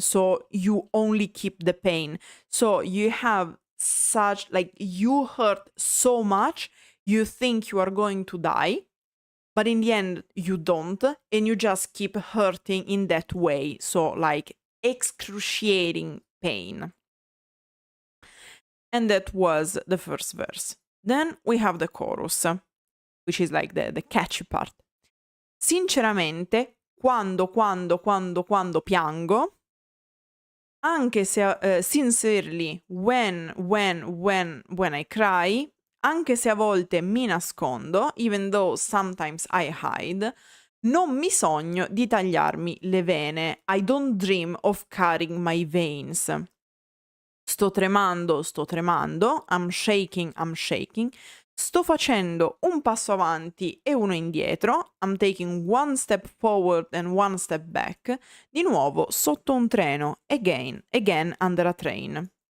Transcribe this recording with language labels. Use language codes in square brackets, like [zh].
[en] So you only keep the pain. So you have such, like, you hurt so much, you think you are going to die, but in the end you don't, and you just keep hurting in that way. So like excruciating pain. And that was the first verse. Then we have the chorus, which is like the catchy part. [it] Sinceramente, quando piango, anche se [en] sincerely, when I cry, [it] anche se a volte mi nascondo, [en] even though sometimes I hide, [it] non mi sogno di tagliarmi le vene. [en] I don't dream of cutting my veins. [it] Sto tremando, [en] I'm shaking, [it] sto facendo un passo avanti e uno indietro, [en] I'm taking one step forward and one step back, [it] di nuovo sotto un treno, [en] again under a train.